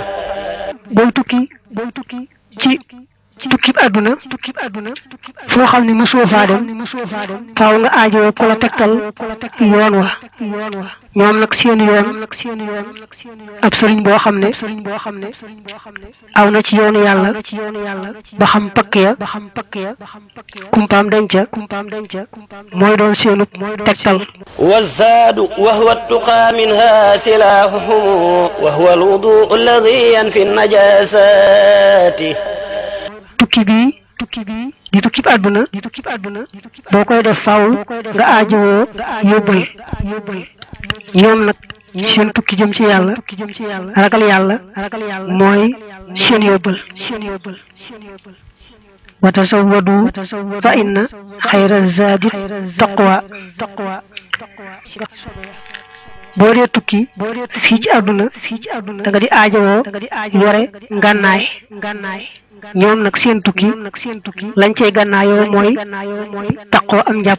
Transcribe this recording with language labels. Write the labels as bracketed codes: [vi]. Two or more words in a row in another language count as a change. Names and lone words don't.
[wo] booy tukki ci tukki bi àdduna foo xam ne mosoo faa dem faaw nga aajowoo ku la tegtal yoon wa ñoom nag seen yoon ab sëriñ boo xam ne aw na ci yoonu yàlla ba xam pakk ya kumpaam denca mooy doon seenu tegtal [ar] والزاد وهو التقى منها سلاحهم وهو الوضوء الذي ينفي النجاسات [wo] tukki bi di tukki bi àdduna boo koy def faaw nga aajowoo yóbbal ñoom nag seen tukki jëm ci yàlla ragal yàlla mooy seen yóbbal [ar] وتزودوا فإن خير الزاد التقوى [wo] boo dee tukki fii ci àdduna da nga di aajowoo yore ngànnaay ñoom nag seen tukki lañ cey gànnaayoo mooy taqoo am njàpp